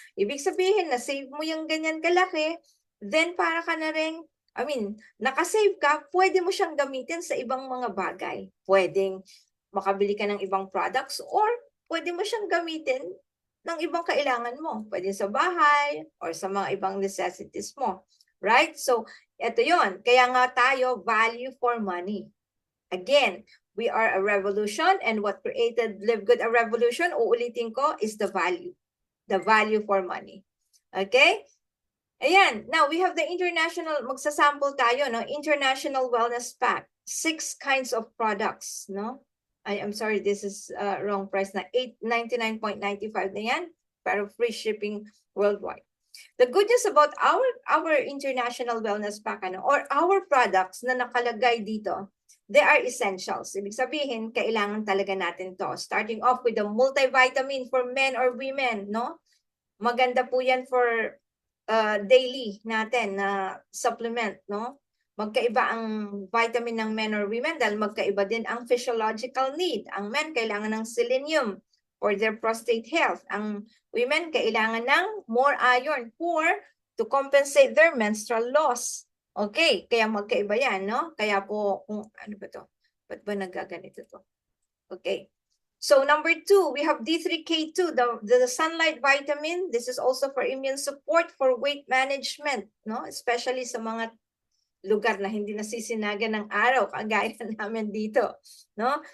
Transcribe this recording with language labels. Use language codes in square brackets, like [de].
[tl] Ibig sabihin, na-save mo yung ganyan kalaki, then para ka na rin, nakasave ka, pwede mo siyang gamitin sa ibang mga bagay. Pwedeng makabili ka ng ibang products or pwede mo siyang gamitin ng ibang kailangan mo. Pwede sa bahay or sa mga ibang necessities mo. Right? So, ito yon. Kaya nga tayo, [en] value for money. Again, we are a revolution and what created Live Good a revolution, [tl] uulitin ko, [en] is the value. The value for money. Okay? Ayan. Now, we have the international, [tl] magsasample tayo, [en] no? International Wellness Pack. 6 kinds of products, no? I'm sorry, this is wrong price na. $99.95 na yan. Pero free shipping worldwide. The good news about our international wellness pack, or our products [tl] na nakalagay dito, [en] they are essentials. [tl] Ibig sabihin, kailangan talaga natin to. [en] Starting off with the multivitamin for men or women, [tl] no? Maganda po yan for daily natin na supplement, no? Magkaiba ang vitamin ng men or women dahil magkaiba din ang physiological need. Ang men kailangan ng selenium [en] for their prostate health. [tl] Ang women kailangan ng [en] more iron to compensate their menstrual loss. [tl] Okay, kaya magkaiba yan, no? Kaya po, kung ano ba to? Ba't ba nagaganito to? Okay. [en] So number 2, we have D3K2, the sunlight vitamin. This is also for immune support, for weight management, no? [tl] Especially sa mga lugar na hindi nasisinagan ng araw, kagaya namin dito, no?